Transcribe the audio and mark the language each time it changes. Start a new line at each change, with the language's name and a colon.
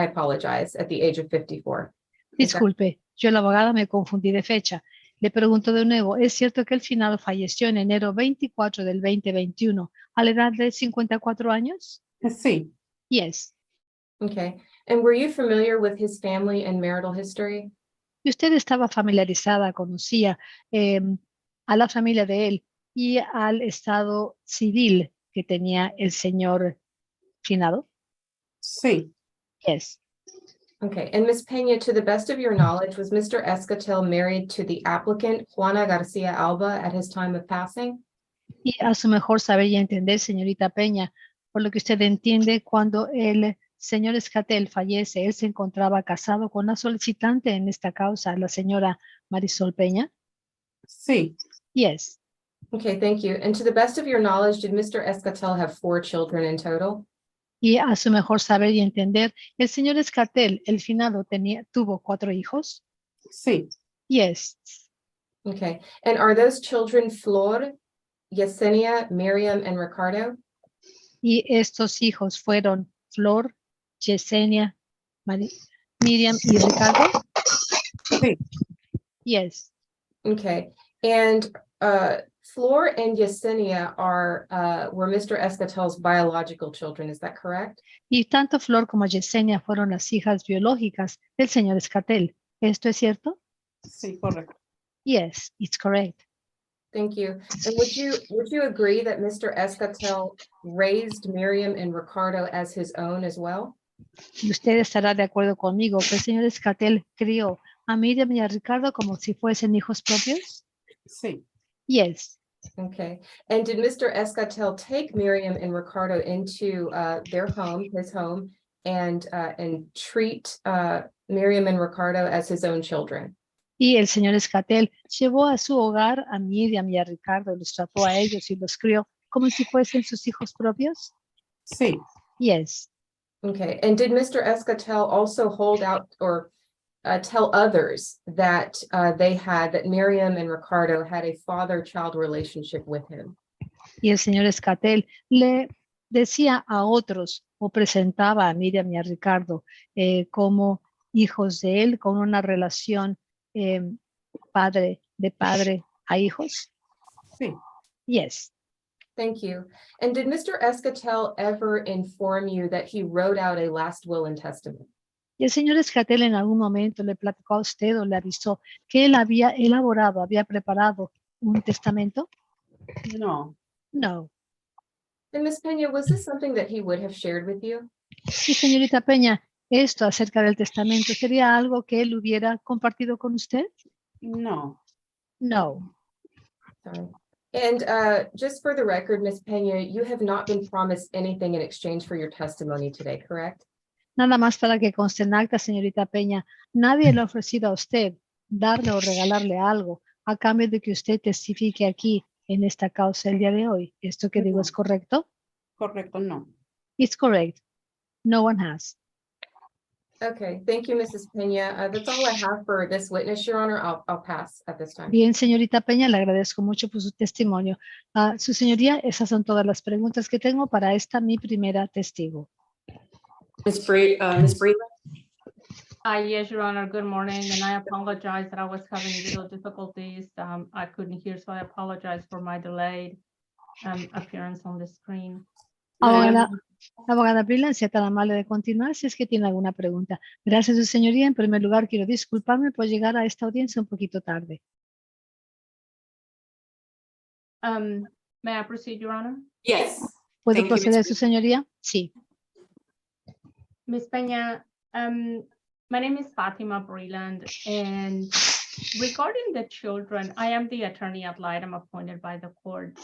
English: I apologize, at the age of 54.
Spanish: Disculpe, yo la abogada me confundí de fecha. Le pregunto de nuevo, ¿es cierto que el finado falleció en enero 24 del 2021 a la edad de 54 años? Sí.
English: Yes. Okay. And were you familiar with his family and marital history?
Spanish: ¿Y usted estaba familiarizada, conocía a la familia de él y al estado civil que tenía el señor finado? Sí.
English: Yes. Okay. And Ms. Peña, to the best of your knowledge, was Mr. Escatel married to the applicant Juana Garcia Alba at his time of passing?
Spanish: Y a su mejor saber y entender, señorita Peña, por lo que usted entiende, cuando el señor Escatel fallece, él se encontraba casado con la solicitante en esta causa, la señora Marisol Peña. Sí.
English: Yes. Okay, thank you. And to the best of your knowledge, did Mr. Escatel have 4 children in total?
Spanish: Y a su mejor saber y entender, el señor Escatel, el finado, tuvo 4 hijos. Sí.
English: Yes. Okay. And are those children Flor, Yesenia, Miriam, and Ricardo?
Spanish: Y estos hijos fueron Flor, Yesenia, Miriam y Ricardo. Sí.
English: Yes. Okay. And Flor and Yesenia were Mr. Escatel's biological children, is that correct?
Spanish: Y tanto Flor como Yesenia fueron las hijas biológicas del señor Escatel. ¿Esto es cierto? Sí, correcto.
English: Yes, it's correct. Thank you. And would you agree that Mr. Escatel raised Miriam and Ricardo as his own as well?
Spanish: Y usted estará de acuerdo conmigo que el señor Escatel crió a Miriam y a Ricardo como si fuesen hijos propios. Sí.
English: Yes. Okay. And did Mr. Escatel take Miriam and Ricardo into their home, his home, and treat Miriam and Ricardo as his own children?
Spanish: Y el señor Escatel llevó a su hogar a Miriam y a Ricardo, los trató a ellos y los crió como si fuesen sus hijos propios. Sí.
English: Yes. Okay. And did Mr. Escatel also hold out or tell others that that Miriam and Ricardo had a father-child relationship with him?
Spanish: Y el señor Escatel le decía a otros o presentaba a Miriam y a Ricardo como hijos de él con una relación de padre a hijos. Sí.
English: Yes. Thank you. And did Mr. Escatel ever inform you that he wrote out a last will and testament?
Spanish: Y el señor Escatel en algún momento le platicó a usted o le avisó que él había elaborado, había preparado un testamento? No,
English: No. And Ms. Peña, was this something that he would have shared with you?
Spanish: Sí, señorita Peña, esto acerca del testamento, ¿sería algo que él hubiera compartido con usted? no,
English: No. Sorry. And just for the record, Ms. Peña, you have not been promised anything in exchange for your testimony today, correct?
Spanish: Nada más para que conste en acta, señorita Peña, nadie le ha ofrecido a usted darle o regalarle algo a cambio de que usted testifique aquí en esta causa el día de hoy. ¿Esto que digo No. es correcto? correcto, no.
English: It's correct. No one has. Okay, thank you, Mrs. Peña. That's all I have for this witness, Your Honor. I'll pass at this time.
Spanish: Bien, señorita Peña, le agradezco mucho por su testimonio. Su señoría, esas son todas las preguntas que tengo para esta mi primera testigo.
English: Ms. Breland? Yes, Your Honor, good morning, and I apologize that I was having little difficulties. I couldn't hear, so I apologize for my delayed appearance on the screen.
Spanish: Abogada, abogada Breland, sea tan amable de continuar si es que tiene alguna pregunta. Gracias, su señoría. En primer lugar, quiero disculparme por llegar a esta audiencia un poquito tarde.
English: May I proceed, Your Honor? Yes.
Spanish: ¿Puedo
English: Thank you, Ms.
Spanish: proceder, su señoría? Sí.
English: Ms. Peña, my name is Fatima Breland, and regarding the children, I am the attorney ad litem appointed by the court.